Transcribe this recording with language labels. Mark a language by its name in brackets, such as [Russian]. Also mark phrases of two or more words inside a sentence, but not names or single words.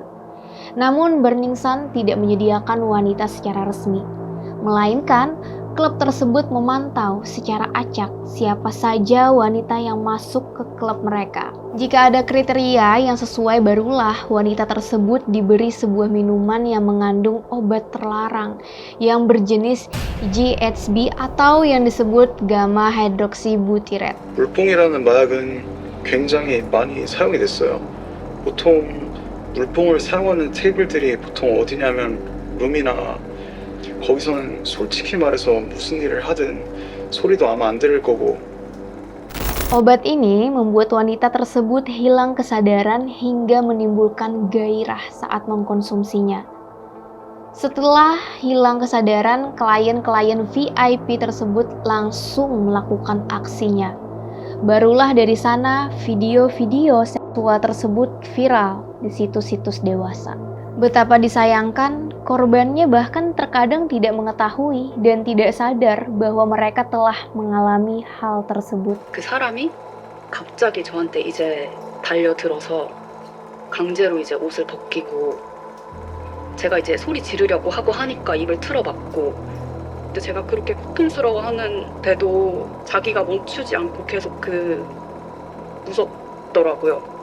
[Indonesian] Namun Burning Sun tidak menyediakan wanita secara resmi, melainkan klub tersebut memantau secara acak siapa saja wanita yang masuk ke klub mereka. Jika ada kriteria yang sesuai, barulah wanita tersebut diberi sebuah minuman yang mengandung obat terlarang yang berjenis GHB atau yang disebut [English] gamma hydroxybutyrate. [Korean] 물뽕이라는 마약은 굉장히 많이 사용이 됐어요. 보통 물뽕을 사용하는 테이블들이 보통 어디냐면 룸이나 거기서는 솔직히 말해서 무슨 일을 하든 소리도 아마 안 들을 거고. [Indonesian] Obat ini membuat wanita tersebut hilang kesadaran hingga menimbulkan gairah saat mengkonsumsinya. Setelah hilang kesadaran, klien-klien VIP tersebut langsung melakukan aksinya. Barulah dari sana video-video seksual tersebut viral di situs-situs dewasa. Betapa disayangkan, korbannya bahkan terkadang tidak mengetahui dan tidak sadar bahwa mereka telah mengalami hal tersebut. [Korean] 그 사람이 갑자기 저한테 이제 달려들어서 강제로 이제 옷을 벗기고 제가 이제 소리 지르려고 하고 하니까 입을 틀어막고 근데 제가 그렇게 고통스러워하는데도 자기가 멈추지 않고 계속 무섭더라고요.